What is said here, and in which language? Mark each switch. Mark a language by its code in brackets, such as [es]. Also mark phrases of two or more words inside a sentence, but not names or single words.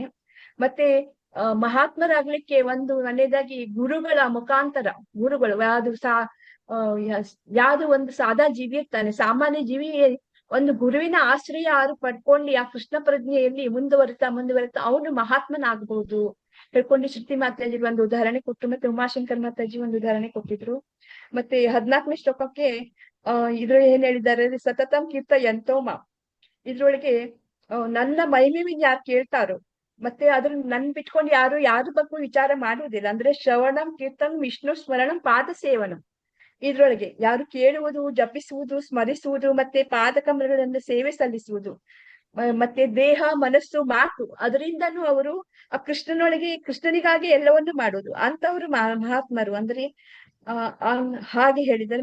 [kn] ಮತ್ತೆ ಮಹಾತ್ಮರಾಗ್ಲಿಕ್ಕೆ ಒಂದನೇದಾಗಿ ಗುರುಗಳ ಮುಖಾಂತರ, ಗುರುಗಳು ಯಾವ್ದು ಒಂದು ಸಾದಾ ಜೀವಿ ಇರ್ತಾನೆ, ಸಾಮಾನ್ಯ ಜೀವಿ ಒಂದು ಗುರುವಿನ ಆಶ್ರಯ ಯಾರು ಪಡ್ಕೊಂಡು ಆ ಕೃಷ್ಣ ಪ್ರಜ್ಞೆಯಲ್ಲಿ ಮುಂದುವರಿತಾ ಅವನು ಮಹಾತ್ಮನಾಗಬಹುದು ಹೇಳ್ಕೊಂಡು ಶ್ರುತಿ ಮಾತಾಜಿ ಒಂದು ಉದಾಹರಣೆ ಕೊಟ್ಟರು. ಮತ್ತೆ ಉಮಾಶಂಕರ್ ಮಾತಾಜಿ ಒಂದು ಉದಾಹರಣೆ ಕೊಟ್ಟಿದ್ರು. ಮತ್ತೆ 14ನೇ ಶ್ಲೋಕಕ್ಕೆ ಇದ್ರೊಳಗೆ ಏನ್ ಹೇಳಿದ್ದಾರೆ, [sa] ಸತತಂ ಕೀರ್ತ ಯಂತೋಮ. [kn] ಇದ್ರೊಳಗೆ ನನ್ನ ಮಹಿಮೆಯನ್ನು ಯಾರು ಕೇಳ್ತಾರೋ ಮತ್ತೆ ಅದ್ರ ಬಿಟ್ಕೊಂಡು ಯಾರು ಬಗ್ಗೆ ವಿಚಾರ ಮಾಡುವುದಿಲ್ಲ. [sa] ಅಂದ್ರೆ ಶ್ರವಣಂ ಕೀರ್ತಂ ವಿಷ್ಣು ಸ್ಮರಣಂ ಪಾದ ಸೇವನಂ. [kn] ಇದ್ರೊಳಗೆ ಯಾರು ಕೇಳುವುದು, ಜಪಿಸುವುದು, ಸ್ಮರಿಸುವುದು ಮತ್ತೆ ಪಾದಕಮಲಗಳನ್ನು ಸೇವೆ ಸಲ್ಲಿಸುವುದು ಮತ್ತೆ ದೇಹ ಮನಸ್ಸು ಮಾತು ಅದರಿಂದನೂ ಅವರು ಆ ಕೃಷ್ಣನಿಗಾಗಿ ಎಲ್ಲವನ್ನು ಮಾಡುವುದು ಅಂತವರು ಮಹಾತ್ಮರು ಅಂದ್ರೆ ಹಾಗೆ ಹೇಳಿದ್ದಾರೆ.